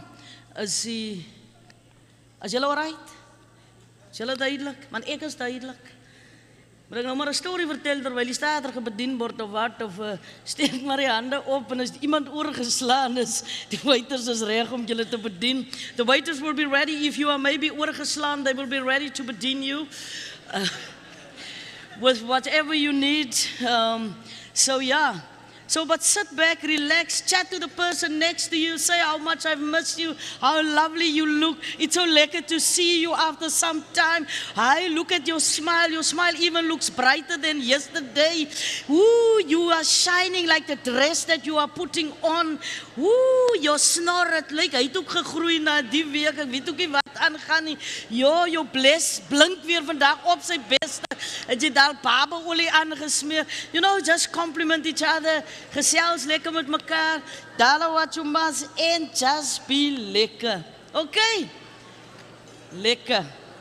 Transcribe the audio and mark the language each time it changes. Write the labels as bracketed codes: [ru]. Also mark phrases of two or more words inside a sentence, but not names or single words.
[af] As julle alright? Is julle duidelik? Want ek is duidelik. Moet ek nou maar 'n storie vertel terwyl die stater gebedien word of wat of steek maar die hande op en as iemand oorgeslaan is, die waiters is reg om julle te bedien. [en] The waiters will be ready if you are maybe oorgeslaan, they will be ready to bedien you. With whatever you need. So, but sit back, relax, chat to the person next to you, say how much I've missed you, how lovely you look. It's so lekker to see you after some time. Hi, look at your smile even looks brighter than yesterday. Ooh, you are shining like the dress that you are putting on. [af] Ooh, your snor, het lyk, hy het ook gegroei na die week, ek weet ook nie wat aangaan nie. Jou blink weer vandag op sy beste. Het jy daar babaolie aangesmeer. [en] You know, just compliment each other. [af] Gesels lekker met mekaar. Dala wat jy mas en [en] just be [af] lekker. Okay? Lekker.